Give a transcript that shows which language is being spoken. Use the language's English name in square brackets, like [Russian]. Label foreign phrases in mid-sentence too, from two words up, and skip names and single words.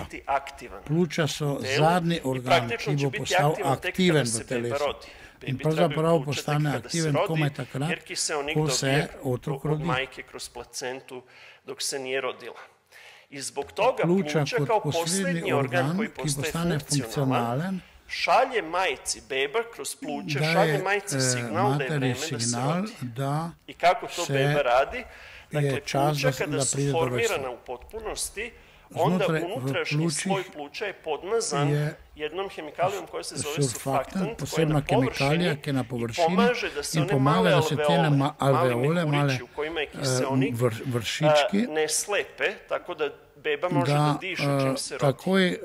[Slovenian] Pljuča so zadnji organ, ki bo postal aktiven v telesu. In pravzaprav postane aktiven komaj takrat, ko se otrok rodi. Pljuča kot poslednji organ, ki postane funkcionalen, [Serbian] šalje majci, beba kroz pluća, šalje majci signal da je vreme da se rodi. I kako to beba radi? Dakle, pluća kada su formirana u potpunosti, onda unutrašnji sloj pluća je podmazan jednom hemikalijom koja se zove surfaktant, koja je na površini i pomaže da se one male alveole, mali mehurići u kojima je kiseonik, ne slepe, tako da beba može da diše čim se rodi.